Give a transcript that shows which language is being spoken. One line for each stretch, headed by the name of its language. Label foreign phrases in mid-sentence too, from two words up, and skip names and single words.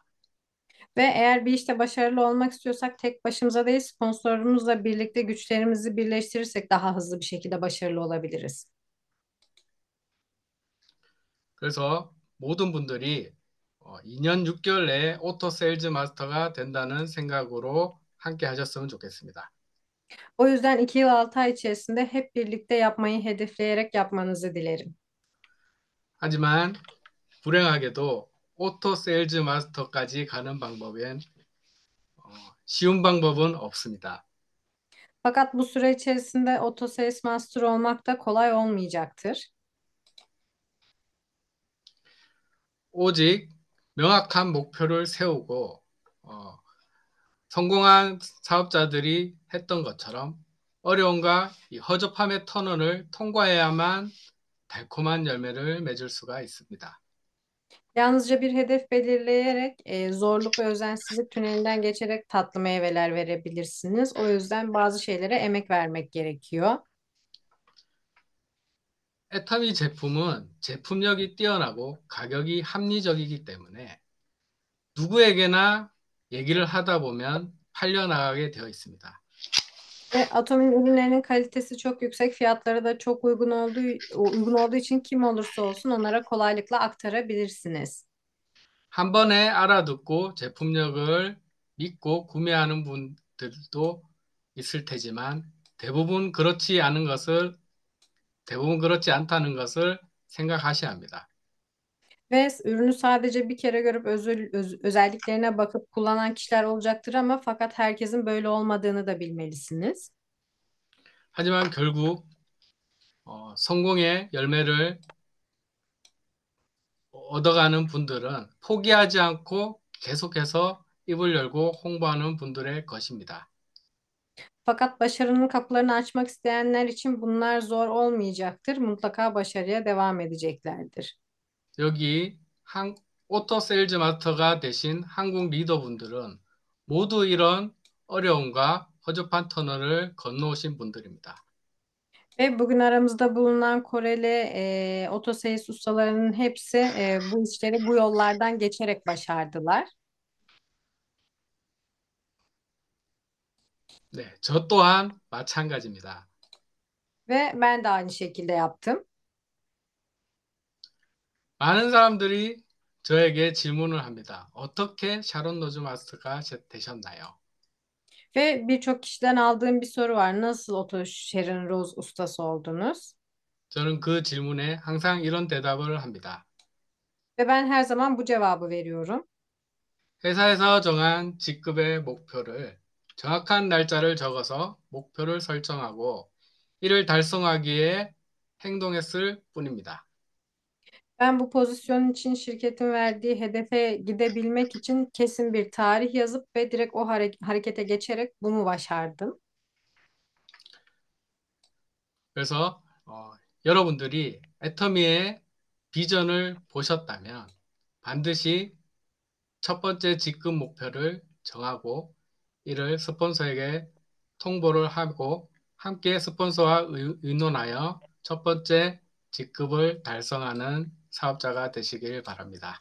Turkish: Ve eğer bir işte başarılı olmak istiyorsak tek başımıza değil sponsorumuzla birlikte güçlerimizi birleştirirsek daha hızlı bir şekilde başarılı olabiliriz.
Korean: 그래서 모든 분들이 2년 6개월 내에 오토 세일즈 마스터가 된다는 생각으로 함께 하셨으면 좋겠습니다.
Turkish: O yüzden 2 yıl 6 ay içerisinde hep birlikte yapmayı hedefleyerek yapmanızı dilerim.
Korean: 하지만 불행하게도 오토 세일즈 마스터까지 가는 방법엔 쉬운 방법은 없습니다.
Turkish: Fakat bu süre içerisinde Auto Sales Master olmak da kolay olmayacaktır.
Korean: 오직 명확한 목표를 세우고 성공한 사업자들이 했던 것처럼 어려움과 이 허접함의 터널을 통과해야만 달콤한 열매를 맺을 수가 있습니다.
Turkish: Yalnızca bir hedef belirleyerek zorluk ve özensizlik tünelinden geçerek tatlı meyveler verebilirsiniz. O yüzden bazı şeylere emek vermek gerekiyor.
Korean: 애터미 제품은 제품력이 뛰어나고 가격이 합리적이기 때문에 누구에게나 얘기를 하다 보면 팔려나가게 되어 있습니다.
Turkish: Ve Atom'un ürünlerinin kalitesi çok yüksek, fiyatları da çok uygun olduğu için kim olursa olsun onlara kolaylıkla aktarabilirsiniz.
Korean: 한 번에 알아듣고 제품력을 믿고 구매하는 분들도 있을 테지만 대부분 그렇지 않다는 것을 생각하셔야 합니다.
Turkish: Ve ürünü sadece bir kere görüp özelliklerine bakıp kullanan kişiler olacaktır ama fakat herkesin böyle olmadığını da bilmelisiniz.
Korean: 하지만 결국 성공의 열매를 얻어가는 분들은 포기하지 않고 계속해서 입을 열고 홍보하는 분들의 것입니다.
Turkish: Fakat başarının kapılarını açmak isteyenler için bunlar zor olmayacaktır. Mutlaka başarıya devam edeceklerdir.
Korean: 여기 오토 세일즈 마스터가 되신 한국 리더분들은 모두 이런 어려움과 허접한 터널을 건너오신 분들입니다.
Turkish: Ve bugün aramızda bulunan Koreli otosales ustalarının hepsi bu işleri bu yollardan geçerek başardılar.
Korean: 네, 저 또한 마찬가지입니다.
Turkish: Ve ben de aynı şekilde yaptım.
Korean: 많은 사람들이 저에게 질문을 합니다. 어떻게 샤론 로즈 마스터가 되셨나요?
Turkish: Ve birçok kişiden aldığım bir soru var. Nasıl Otto Sharon Rose ustası oldunuz?
Korean: 저는 그 질문에 항상 이런 대답을 합니다.
Turkish: Ve ben her zaman bu cevabı veriyorum.
Korean: 회사에서 정한 직급의 목표를 정확한 날짜를 적어서 목표를 설정하고 이를 달성하기 위해 행동했을 뿐입니다.
Turkish: Ben bu pozisyon için şirketin verdiği hedefe gidebilmek için kesin bir tarih yazıp ve direkt o harekete geçerek bunu başardım.
Korean: 그래서 여러분들이 애터미의 비전을 보셨다면 반드시 첫 번째 직급 목표를 정하고 이를 스폰서에게 통보를 하고 함께 스폰서와 의논하여 첫 번째 직급을 달성하는 사업자가 되시길 바랍니다.